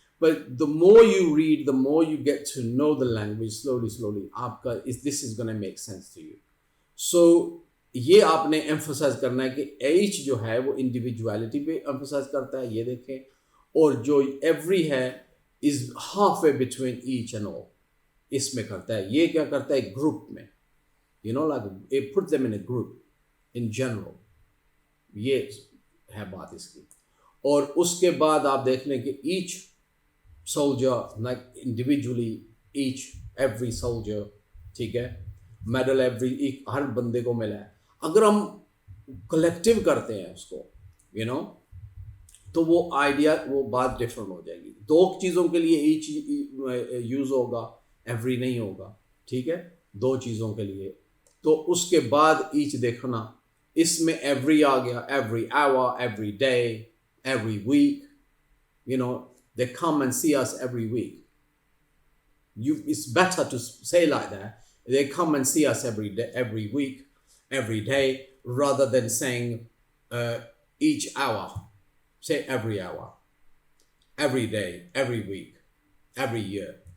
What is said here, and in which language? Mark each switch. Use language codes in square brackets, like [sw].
[en] but the more you read, the more you get to know the language, slowly slowly [hi] आपका [en] This is gonna make sense to you. [hi] सो ये आपने emphasise करना है कि H जो है वो इंडिविजुअलिटी पे एम्फोसाइज करता है, ये देखें. और जो [en] every है is half way between each and all, [hi] इसमें करता है. ये क्या करता है ग्रुप में, [en] you know, like it put them in a group in general. [hi] ये है बात इसकी. और उसके बाद आप देख लें कि each soldier like individually, each every soldier, ठीक है, मेडल एवरी, हर बंदे को मिला है. अगर हम कलेक्टिव करते हैं उसको, [en] you know, [hi] तो वो आइडिया, वो बात डिफरेंट हो जाएगी. दो चीज़ों के लिए ईच यूज़ होगा, एवरी नहीं होगा, ठीक है, दो चीज़ों के लिए. तो उसके बाद [en] each देखना, [hi] इसमें एवरी आ गया, [en] Every hour, every day, every week, you know, they come and see us every week. It's better to say like that. They come and see us every day, every week, every day, rather than saying each hour. Say every hour, every day, every week, every year.